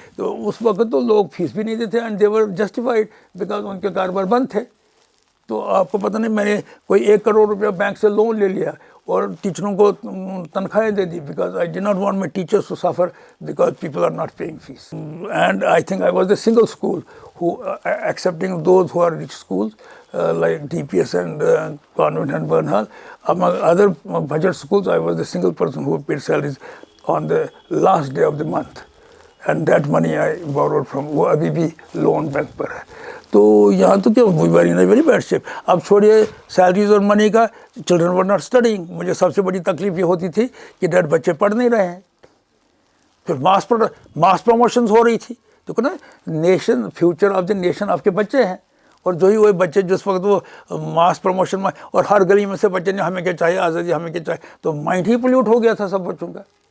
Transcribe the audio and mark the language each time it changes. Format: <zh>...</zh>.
<ur>تو اس وقت تو لوگ فیس بھی نہیں دیتے,</ur> <en>and they were justified because</en> <ur>ان کے کاروبار بند تھے. تو آپ کو پتہ نہیں, میں نے کوئی 1 کروڑ روپیہ بینک سے لون لے لیا اور ٹیچروں کو تنخواہیں دے دی,</ur> <en>Because I did not want my teachers to suffer because people are not paying fees. And I think I was the single school who accepting those who are rich schools like DPS and Convent and Burnhall. Among other budget schools, I was the single person who paid salaries on the last day of the month. And that money I borrowed from,</en> <ur>وہ ابھی بھی loan bank پر ہے. تو یہاں تو کیا</ur> <en>Very bad shape.</en> <ur>اب چھوڑیے سیلریز اور منی کا,</ur> <en>Children were not studying.</en> <ur>مجھے سب سے بڑی تکلیف یہ ہوتی تھی کہ ڈیڈ بچے پڑھ نہیں رہے ہیں. پھر ماس پروموشنز ہو رہی تھی. دیکھو نا, nation, future of the nation آپ کے بچے ہیں, اور جو ہی وہی بچے جس وقت وہ ماس پروموشن میں, اور ہر گلی میں سے بچے نے ہمیں کیا چاہیے, آزادی ہمیں کیا چاہیے, تو مائنڈ ہی پلیوٹ ہو گیا تھا سب بچوں کا.</ur>